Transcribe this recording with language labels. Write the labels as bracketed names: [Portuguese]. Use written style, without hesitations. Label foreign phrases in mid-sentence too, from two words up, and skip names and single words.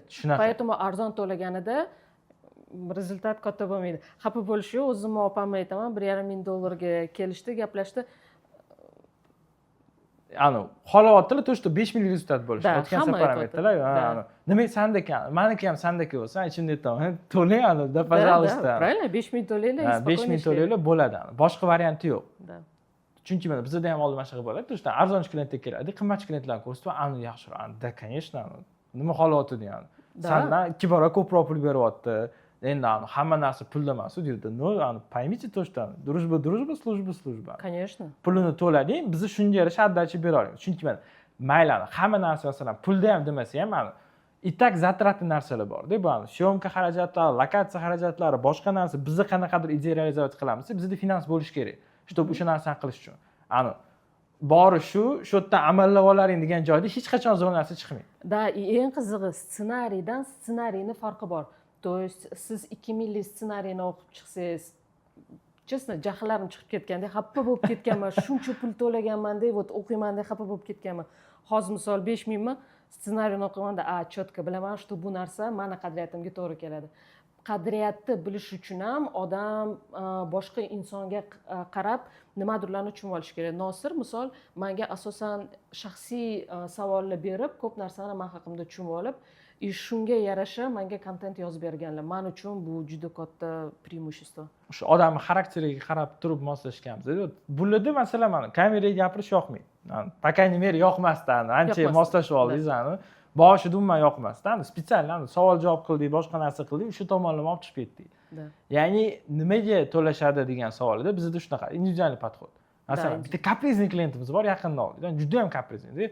[Uzbek] Поэтому arzon to'laganida rezultat katta bo'lmaydi. Xafa bo'lish yo'q, o'zimni opamga aytaman, $1,5 ga kelishdi, gaplashdi. Xohlayotdilar, [Russian] то что [Uzbek] 5 ming rezultat bo'lishi. O'tgan safar ham aytdilar, nimaga sandaka, meniki ham sandaka bo'lsa, ichimda aytaman, to'lang da, [Russian] пожалуйста. [Uzbek] Правильно, 5 ming to'laylar, 5 ming to'laylar bo'ladi. Boshqa varianti yo'q. Chunki mana bizda ham oldin mana shunaqa bo'ladi. To'shdan arzonchi klientlar keladi, qimmatchi klientlarni ko'rsatib, yaxshiroq. [Russian] Да, конечно, [Uzbek] nima xohlayotdi deyman. Sandan 2 barobar ko'proq pul beryapti. Endi hamma narsa pulda emas deydi. [Russian] No, поймите то, что дружба, служба. Конечно. [Uzbek] Pulini to'lading, biz shunga yarasha отдача bera olamiz. Chunki mana mayli hamma narsa masalan pulda ham demasa ham [Russian] и так [Uzbek] затратli narsalar bor-da. Bu syomka xarajatlari, lokatsiya xarajatlari, boshqa narsa bizni qanaqadir ideya realizatsiya qilamiz, bizda finans bo'lish kerak. Чтобы o'sha narsani qilish uchun. Bori shu yerdan amallab olaring degan joyda hech qachon zo'r narsa chiqmaydi. Da, eng qizig'i ssenariydan ssenariyning farqi bor. [Russian] То есть [Uzbek] siz 2000lik ssenariyni o'qib chiqsangiz, честно, jahlarim chiqib ketganda, xafa bo'lib ketganman, shuncha pul to'laganman deb, o'qiyman deb xafa bo'lib ketganman. Hozir misol 5000 mi ssenariyni o'qiganda, chotka bilaman, что bu narsa meni qadriyatimga to'g'ri keladi. Qadriyatni bilish uchun ham odam boshqa insonga qarab nimadirlarni tushunib olish kerak. Nosir misol menga asosan shaxsiy savollar berib, ko'p narsani men haqimda tushunib olib, shunga yarasha menga kontent yozib berganlar. Men uchun bu juda katta преимущество. O'sha odamning xarakteriga qarab turib moslashganmiz. Bularda masalan mana kameraga gapirish yoqmaydi. [Russian] По крайней мере, [Uzbek] yoqmasdan, ancha moslashib oldingiz. Boshida umuman yoqmasdan, spetsial savol javob qildik, boshqa narsa qildik, shu tomonlama olib chiqib ketdik. Ya'ni nimaga to'lashadi degan savolda bizda shunaqa individual podxod. Masalan, bitta kaprizniy klientimiz bor, yaqinda oldik. Juda ham kaprizniy.